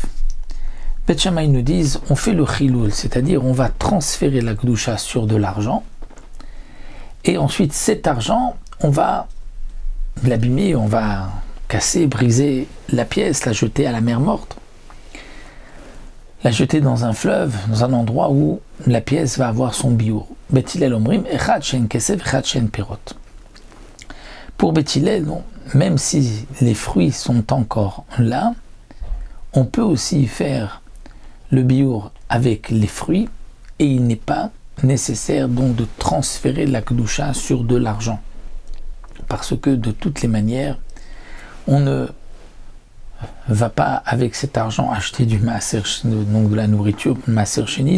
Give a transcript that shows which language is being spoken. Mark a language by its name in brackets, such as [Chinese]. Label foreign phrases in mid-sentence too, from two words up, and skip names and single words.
[French] Beth Shammai nous disent, on fait le chilul, c'est-à-dire on va transférer la gdusha sur de l'argent, et ensuite cet argent, on va l'abîmer, on va casser, briser la pièce, la jeter à la mer morte, la jeter dans un fleuve, dans un endroit où la pièce va avoir son biur. [Hebrew] בית הלל אומרים אחד שהן כסף אחד שהן פירות. [French] Pour Beth Hillel, non, même si les fruits sont encore là, on peut aussi faire le biur avec les fruits, et il n'est pas nécessaire donc de transférer la kedusha sur de l'argent, parce que de toutes les manières, on ne va pas avec cet argent acheter du maaser, donc de la nourriture, [Hebrew] מעשר שני.